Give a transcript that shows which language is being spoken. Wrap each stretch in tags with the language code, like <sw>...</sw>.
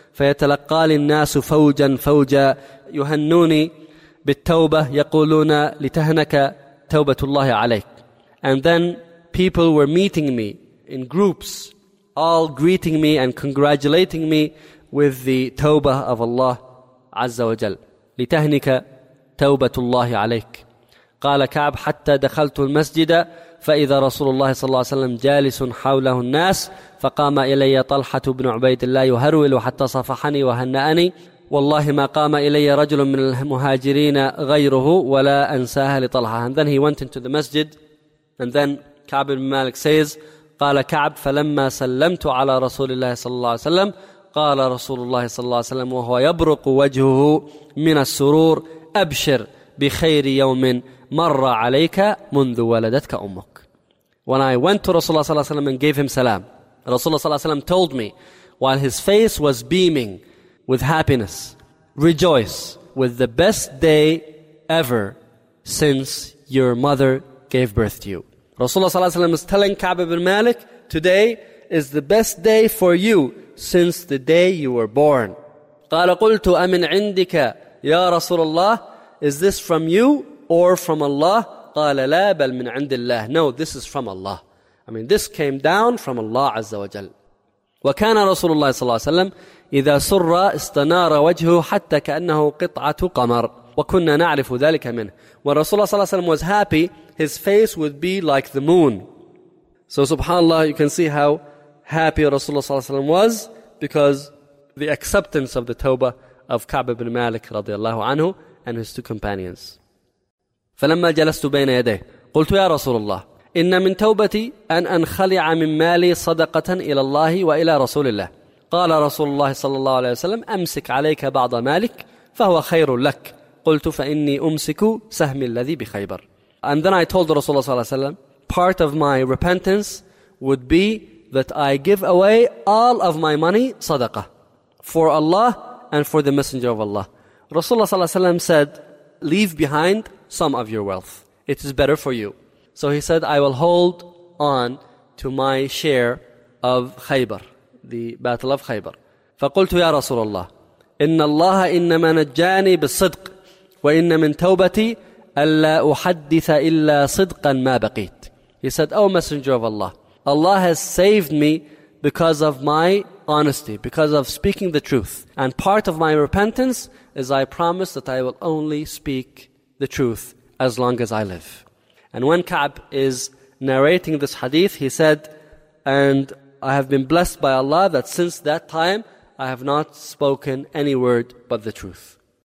<ar>فَيَتَلَقَّى النَّاسُ فَوْجًا فَوْجًا يُهَنُّونِي بِالتَّوْبَةِ يَقُولُونَ لِتَهْنَكَ تَوْبَةُ اللَّهِ عَلَيْكَ.</ar> <en>And then people were meeting me in groups, all greeting me and congratulating me with the tawbah of Allah azza wa jal.</en> <ar>لِتَهْنِكَ توبة الله عليك. قال كعب حتى دخلت المسجد فإذا رسول الله صلى الله عليه وسلم جالس حوله الناس فقام إلي طلحة بن عبيد الله يهرول حتى صفحني وهنأني والله ما قام إلي رجل من المهاجرين غيره ولا أنساها لطلحة.</ar> <en>And then he went into the masjid, and then Ka'b ibn Malik says,</en> <ar>قال كعب: فلما سلمت على رسول الله صلى الله عليه وسلم قال رسول الله صلى الله عليه وسلم وهو يبرق وجهه من السرور: أبشر بخير يوم مر عليك منذ ولدتك أمك.</ar> <en>When I went to Rasulullah صلى الله عليه وسلم and gave him salam, Rasulullah صلى الله عليه وسلم told me, while his face was beaming with happiness, rejoice with the best day ever since your mother gave birth to you. Rasulullah صلى الله عليه وسلم is telling Ka'b ibn Malik, today is the best day for you since the day you were born.</en> <ar>قال قلت أمن عندك يا رسول الله,</ar> <en>is this from you or from Allah?</en> <ar>قال لا بل من عند الله.</ar> <en>No, this is from Allah. I mean, this came down from Allah عز وجل.</en> <ar>وكان رسول الله صلى الله عليه وسلم إذا سر استنار وجهه حتى كأنه قطعة قمر. وكنا نعرف ذلك منه.</ar> <en>When Rasulullah صلى الله عليه وسلم was happy, his face would be like the moon. So subhanAllah, you can see how happy Rasulullah صلى الله عليه وسلم was because the acceptance of the tawbah of Ka'b ibn Malik رضي الله عنه and his two companions.</en> <ar>فلما جلست بين يديه قلت يا رسول الله إن من توبتي أن أنخلع من مالي صدقة إلى الله وإلى رسول الله. قال رسول الله صلى الله عليه وسلم: أمسك عليك بعض مالك فهو خير لك. قلت فإني أمسك سهمي الذي بخيبر.</ar> <en>And then I told رسول الله صلى الله عليه وسلم, part of my repentance would be that I give away all of my money صدقة for Allah and for the Messenger of Allah. Rasulullah صلى الله عليه وسلم said, leave behind some of your wealth. It is better for you. So he said, I will hold on to my share of Khaybar, the battle of Khaybar. فقلت يا رسول الله إن الله إنما نجاني بالصدق وإن من توبتي ألا أحدث إلا صدقا ما بقيت. He said, O Messenger of Allah, Allah has saved me because of my honesty, because of speaking the truth. And part of my repentance is I promise that I will only speak the truth as long as I live. And when Ka'b is narrating this hadith, he said, and I have been blessed by Allah that since that time I have not spoken any word but the truth.</en>